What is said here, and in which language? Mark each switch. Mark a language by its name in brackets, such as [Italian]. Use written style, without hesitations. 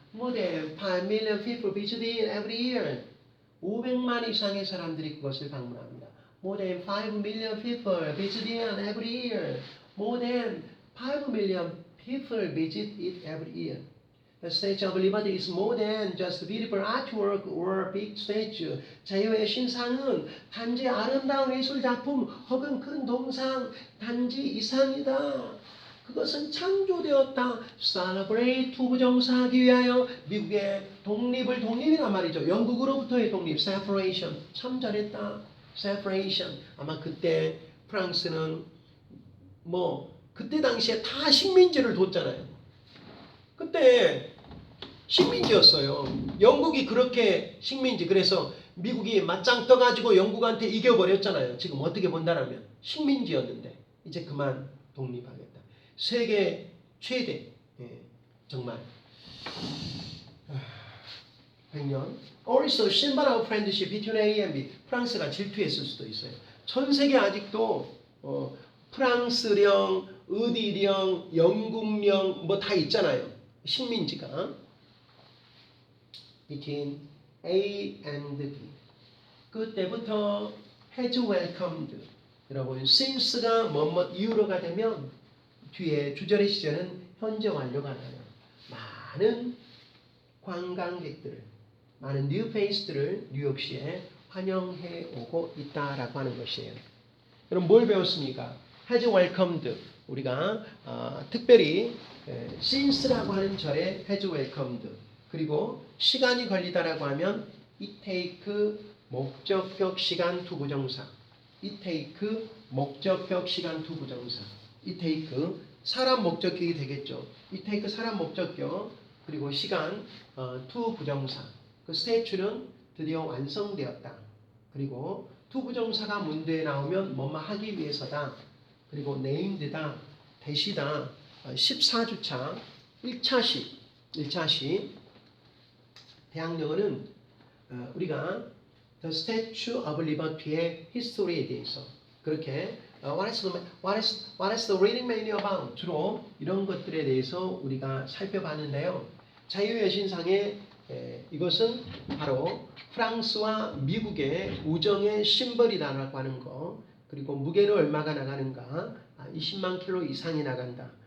[English] More than 5 million people visit it every year. [Korean] 500만 이상의 사람들이 그것을 방문합니다. [English] More than 5 million people visit it every year. More than 5 million people visit it every year. The Statue of Liberty is more than just beautiful artwork or big statue. [Korean] 자유의 신상은 단지 아름다운 예술 작품 혹은 큰 동상 단지 이상이다. 그것은 창조되었다. Celebrate 투부정사하기 위하여 미국의 독립이란 말이죠. 영국으로부터의 독립, separation. 참 잘했다. separation. 아마 그때 프랑스는 그때 당시에 다 식민지를 뒀잖아요. 그때 식민지였어요. 영국이 그렇게 식민지. 그래서 미국이 맞짱 떠가지고 영국한테 이겨버렸잖아요. 지금 어떻게 본다라면 식민지였는데 이제 그만 독립하겠다. 세계 최대 정말 100년. [English] Also symbol of friendship between A and B. [Korean] 프랑스가 질투했을 수도 있어요. 전 세계 아직도 프랑스령, 의디령, 영국령 다 있잖아요. 식민지가 [English] between A and B. [Korean] 그때부터 [English] has welcomed. [Korean] 여러분 since가 뭐뭐 이후로가 되면 뒤에 주절의 시제는 현재 완료가 나요. 많은 관광객들을, 많은 뉴페이스들을 뉴욕시에 환영해 오고 있다라고 하는 것이에요. 여러분 뭘 배웠습니까? [English] has welcomed. [Korean] 우리가 특별히 since라고 하는 절에 [English] has welcomed. [Korean] 그리고 시간이 걸리다라고 하면 [English] it take [Korean] 목적격 시간 투부정사. [English] it take [Korean] 목적격 시간 투부정사. it take 사람 목적격이 되겠죠. it take 사람 목적격 그리고 시간 투부정사. 그 스태츄는 드디어 완성되었다. 그리고 투부정사가 문제에 나오면 뭐뭐 하기 위해서다. 그리고 named다. 대시다. 14주차 1차시 대학영어는 우리가 The Statue of Liberty의 history에 대해서 그렇게 [English] what is the reading manual about? [Korean] 주로 이런 것들에 대해서 우리가 살펴봤는데요. 자유여신상의 이것은 바로 프랑스와 미국의 우정의 심벌이라고 하는 거. 그리고 무게는 얼마가 나가는가? 20만 킬로 이상이 나간다.